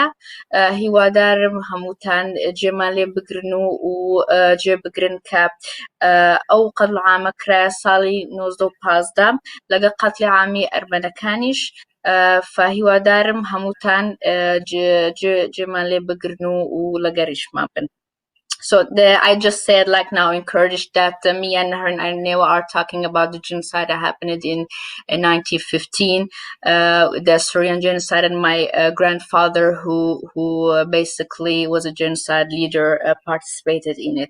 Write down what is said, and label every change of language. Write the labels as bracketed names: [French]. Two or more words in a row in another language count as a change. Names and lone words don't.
[Central Kurdish] هیوادارم هەمووتان جێمان لێ بگرن و جێ بگرن کە ئەو قەتڵ عامە کرایە ساڵی 1915 لەگە قەتلی عامی ئەرمەنەکانیش. فهیوادارم هەمووتان جێمان لێ بگرن و لەگەریشمان بن. [English] So I just said, like now in Kurdish, that me and Nahrin Arnewa are talking about the genocide that happened in 1915, the Syrian genocide, and my grandfather, who basically was a genocide leader, participated in it.